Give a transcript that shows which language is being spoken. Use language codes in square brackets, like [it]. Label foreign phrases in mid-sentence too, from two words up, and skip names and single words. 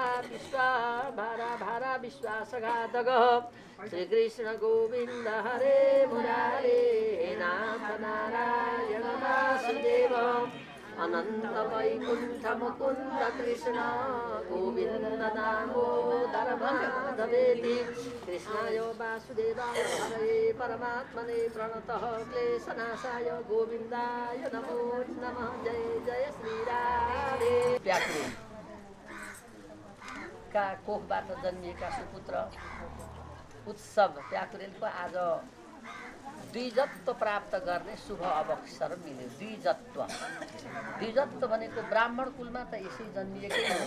[sa] भारा विश्वासघातकः श्रीकृष्ण गोविन्द हरे मुरारे नाथ नारायण वासुदेव अनंत वैकुंठ मुकुंद कृष्ण गोविंद दामोदर माधवेति कृष्णाय वासुदेवाय हरे परमात्मने प्रणतः क्लेशनाशाय गोविंदाय नमो नमः जय जय श्री राधे। [ne] व्याकुल का कोखबाट जन्मिएका सुपुत्र उत्सव व्याकुरेलको आज द्विजत्व प्राप्त गर्ने शुभ अवसर मिल्यो। द्विजत्व भनेको ब्राह्मण कुलमा त यसै जन्मिएकै हो।